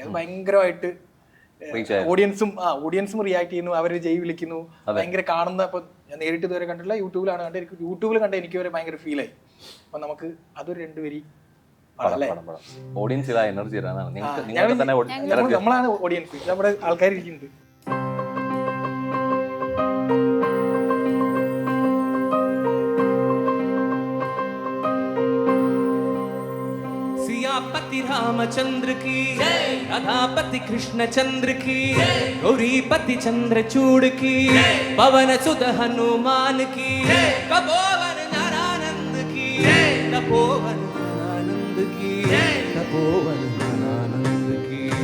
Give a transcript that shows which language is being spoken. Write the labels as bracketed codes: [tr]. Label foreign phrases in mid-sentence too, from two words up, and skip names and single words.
[ml] അത് ഭയങ്കരമായിട്ട് ഓഡിയൻസും റിയാക്ട് ചെയ്യുന്നു, അവർ ജയ് വിളിക്കുന്നു, ഭയങ്കര കാണുന്ന. അപ്പൊ ഞാൻ നേരിട്ട് ഇതുവരെ കണ്ടിട്ടില്ല, യൂട്യൂബിലാണ് കണ്ടത്. യൂട്യൂബിൽ കണ്ട എനിക്ക് വരെ ഭയങ്കര ഫീലായി. അപ്പൊ നമുക്ക് അതൊരു 2 വരി [en] audience energy [ml] നമ്മളാണ് ഓഡിയൻസ്, നമ്മുടെ ആൾക്കാർ ഇരിക്കുന്നുണ്ട്. [hi] पति रामचंद्र की राधापति कृष्ण चंद्र की गौरीपति चंद्रचूड़ की पवन सुत हनुमान की तपोवन ज्ञानानंद की तपोवन ज्ञानानंद की तपोवन ज्ञानानंद की